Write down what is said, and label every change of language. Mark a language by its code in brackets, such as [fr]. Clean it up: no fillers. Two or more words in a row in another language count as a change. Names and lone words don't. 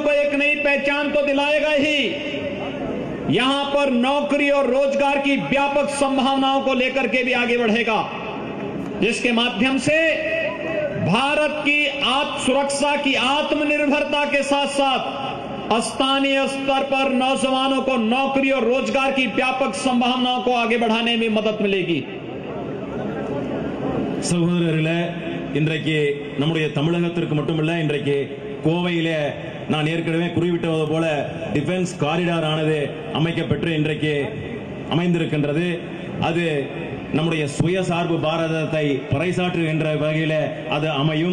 [hi] को एक नई पहचान तो दिलाएगा ही, यहां पर नौकरी और रोजगार की व्यापक संभावनाओं को लेकर के भी आगे बढ़ेगा, जिसके माध्यम से भारत की सुरक्षा की आत्मनिर्भरता के साथ साथ स्थानीय स्तर पर नौजवानों को नौकरी और रोजगार की व्यापक संभावनाओं को आगे बढ़ाने में मदद मिलेगी. [ta] சகோதரர்களே, இன்றைக்கு நம்முடைய தமிழகத்திற்கு மட்டுமல்ல, இன்றைக்கு கோவையிலே நான் ஏற்கனவே குறிப்பிட்டது போல டிஃபென்ஸ் காரிடார் ஆனது அமைக்கப்பட்டு இன்றைக்கு அமைந்திருக்கின்றது. அது நம்முடைய சுயசார்பு பாரதத்தை பறைசாற்றுகின்ற வகையில் அது அமையும்.